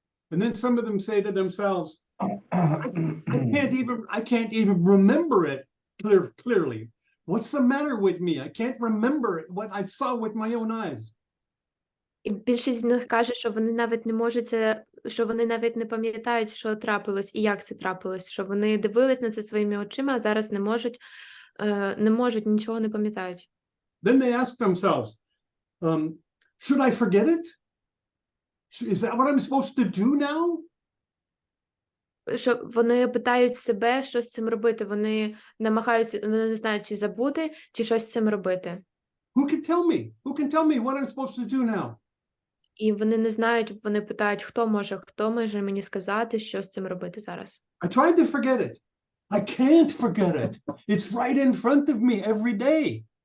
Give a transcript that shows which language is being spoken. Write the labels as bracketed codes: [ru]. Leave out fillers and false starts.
[en] And then some of them say to themselves, I can't even remember it clearly. What's the matter with me? I can't remember what I saw with my own eyes. [uk] І більшість з них каже, що вони навіть не можуть що вони навіть не пам'ятають, що трапилось і як це трапилось, що вони дивились на це своїми очима, а зараз не можуть, нічого не пам'ятають. [en] Then they ask themselves, should I forget it? Is that what I'm supposed to do now? [uk] Що вони питають себе, що з цим робити. Вони намагаються, вони не знають, чи забути, чи щось з цим робити. [en] Who can tell me? Who can tell me what I'm supposed to do now? [uk] І вони не знають, вони питають, хто може мені сказати, що з цим робити зараз. [en] I tried to forget it. I can't forget it. It's right in front of me every day.